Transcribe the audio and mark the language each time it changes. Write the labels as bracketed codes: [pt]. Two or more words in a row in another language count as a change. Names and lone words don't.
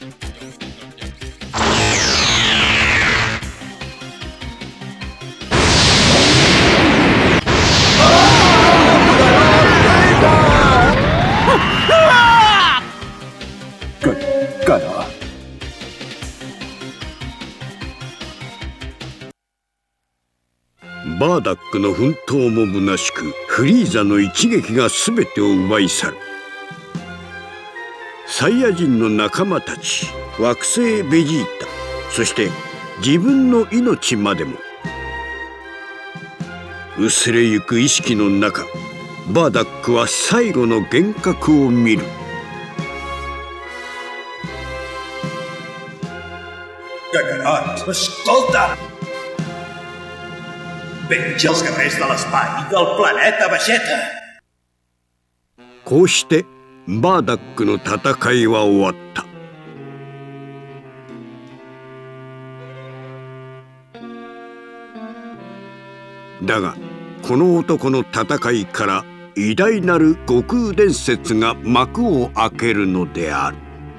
[ca] Cara. [ja] バーダックの奮闘も虚しくフリーザの一撃が全てを奪い去る。サイヤ人の仲間たち、惑星ベジータ、そして自分の命までも。薄れゆく意識の中、バーダックは最後の幻覚を見る。 [ca] Escolta! Veig els guerrers de l'espai del planeta Vegeta! [ja] こうしてバーダックの戦いは終わった。だがこの男の戦いから偉大なる悟空伝説が幕を開けるのである。